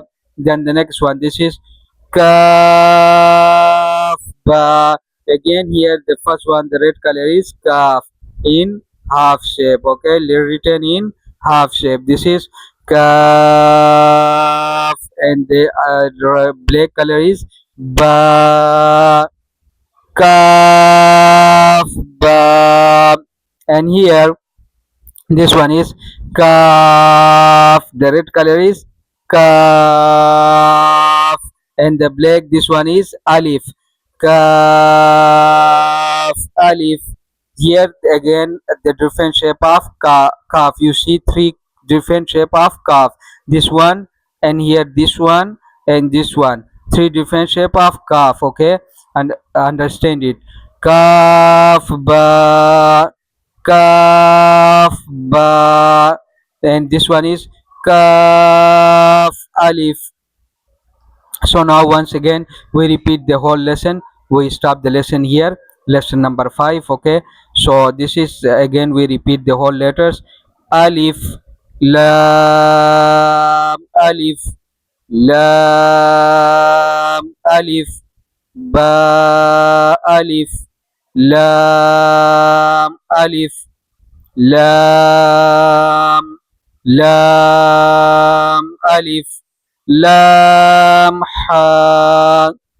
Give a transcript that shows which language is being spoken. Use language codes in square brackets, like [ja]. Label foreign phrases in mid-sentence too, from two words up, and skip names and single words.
[en] Then the next one, this is Kaaf ba. Again here the first one, the red color is Kaaf in half shape. Okay, written in half shape. This is Kaaf, and the black color is ba, Kaaf ba. And here this one is Kaaf, the red color is Kaaf, and the black, this one is Alif, Kaaf, Alif. Here again the different shape of Kaaf. You see three different shape of Kaaf. This one, and here this one, and this one. Three different shape of Kaaf. Okay, and understand it. Kaaf ba, Kaaf ba, and this one is Kaaf Alif. So now once again we repeat the whole lesson. We stop the lesson here, lesson number 5. Okay, so this is again we repeat the whole letters: Alif, Lam, Alif, Lam, Alif, ba alif, lam alif, lam lam alif, lam ha,